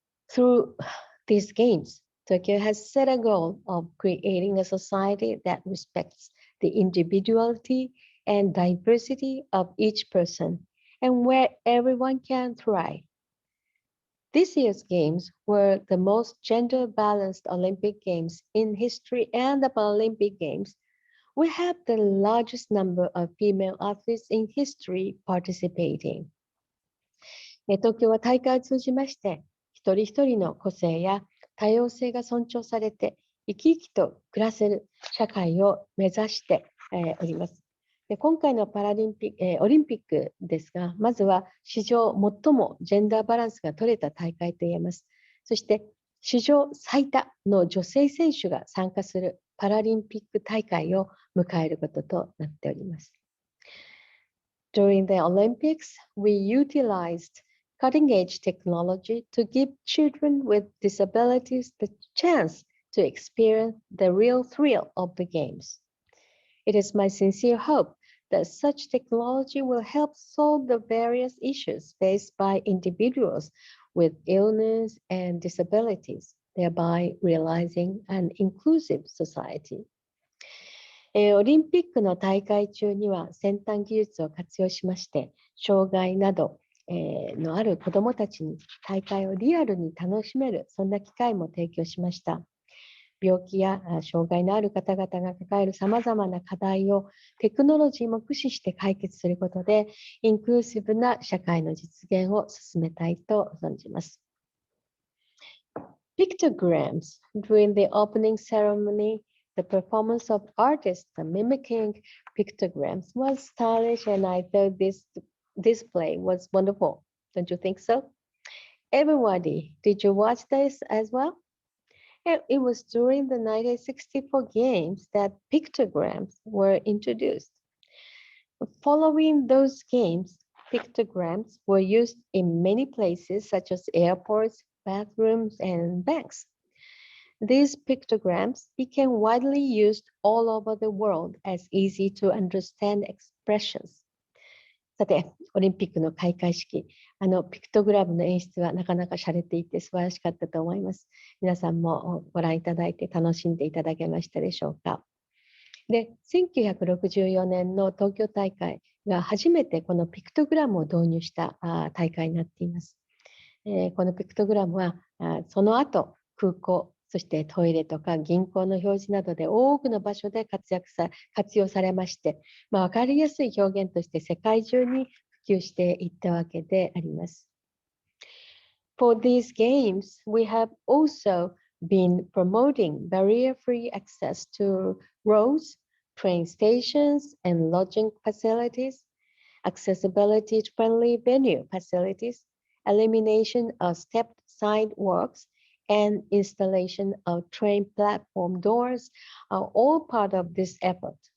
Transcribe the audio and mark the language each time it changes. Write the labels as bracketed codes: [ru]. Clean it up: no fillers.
[en] Through these games, Tokyo has set a goal of creating a society that respects the individuality and diversity of each person, and where everyone can thrive. This year's games were the most gender-balanced Olympic Games in history, and the Paralympic Games will have the largest number of female athletes in history participating. [ja] 東京は大会を通じまして、一人一人の個性や多様性が尊重されて、生き生きと暮らせる社会を目指しております。で今回のオリンピックですが、まずは史上最もジェンダーバランスが取れた大会といえます。そして史上最多の女性選手が参加するパラリンピック大会を迎えることとなっております。 [en] During the Olympics, we utilized cutting-edge technology to give children with disabilities the chance to experience the real thrill of the games. It is my sincere hope that such technology will help solve the various issues faced by individuals with illness and disabilities, thereby realizing an inclusive society. [ja] オリンピックの大会中には先端技術を活用しまして、障害などのある子どもたちに大会をリアルに楽しめる、そんな機会も提供しました。病気や障害のある方々が抱えるさまざまな課題をテクノロジーも駆使して解決することで、インクルーシブな社会の実現を進めたいと存じます。 [en] Pictograms. During the opening ceremony, the performance of artists mimicking pictograms was stylish, and I thought this display was wonderful. Don't you think so? Everybody, did you watch this as well? It was during the 1964 games that pictograms were introduced. Following those games, pictograms were used in many places such as airports, bathrooms, and banks. These pictograms became widely used all over the world as easy to understand expressions. [ja] さて、オリンピックの開会式、ピクトグラムの演出はなかなか洒落ていて素晴らしかったと思います。皆さんもご覧いただいて楽しんでいただけましたでしょうか。で、1964年の東京大会が初めてこのピクトグラムを導入した大会になっています。このピクトグラムはその後空港、そしてトイレとか銀行の表示などで多くの場所で活用されまして、わかりやすい表現として世界中に普及していったわけであります。 [en] For these games, we have also been promoting barrier-free access to roads, train stations, and lodging facilities, accessibility-friendly venue facilities, elimination of stepped sidewalks, and installation of train platform doors are all part of this effort.